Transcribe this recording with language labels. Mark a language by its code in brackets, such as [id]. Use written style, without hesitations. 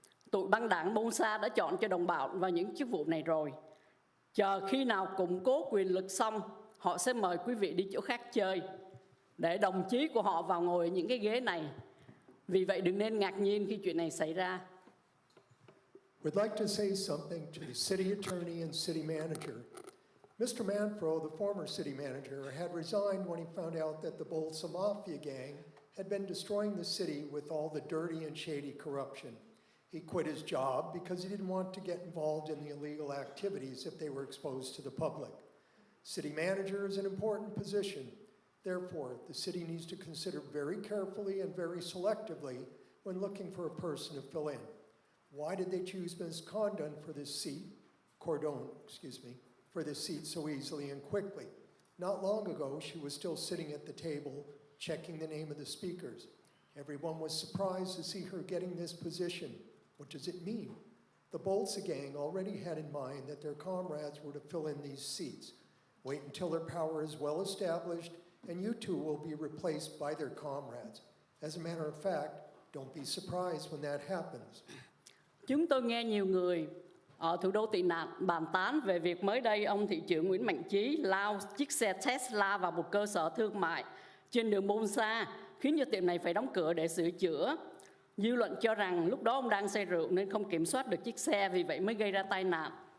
[vi] Tụi băng đảng Bonsa đã chọn cho đồng bào vào những chức vụ này rồi. Chờ khi nào củng cố quyền lực xong, họ sẽ mời quý vị đi chỗ khác chơi để đồng chí của họ vào ngồi ở những cái ghế này. Vì vậy đừng nên ngạc nhiên khi chuyện này xảy ra. [en] We'd like to say something to the city attorney and city manager. Mr. Manfro, the former city manager, had resigned when he found out that the Bolsa Mafia gang had been destroying the city with all the dirty and shady corruption. He quit his job because he didn't want to get involved in the illegal activities if they were exposed to the public. City manager is an important position. Therefore, the city needs to consider very carefully and very selectively when looking for a person to fill in? Why did they choose Ms. Cordon for this seat, for this seat so easily and quickly? Not long ago, she was still sitting at the table, checking the name of the speakers. Everyone was surprised to see her getting this position. What does it mean? The Bolsa gang already had in mind that their comrades were to fill in these seats. Wait until their power is well established, and you two will be replaced by their comrades. As a matter of fact, don't be surprised when that happens. [vi] Chúng tôi nghe nhiều người ở thủ đô tị nạn bàn tán về việc mới đây ông thị trưởng Nguyễn Mạnh Chí lao chiếc xe Tesla vào một cơ sở thương mại trên đường Bolsa, khiến cho tiệm này phải đóng cửa để sửa chữa. Dư luận cho rằng lúc đó ông đang say rượu nên không kiểm soát được chiếc xe, vì vậy mới gây ra tai nạn.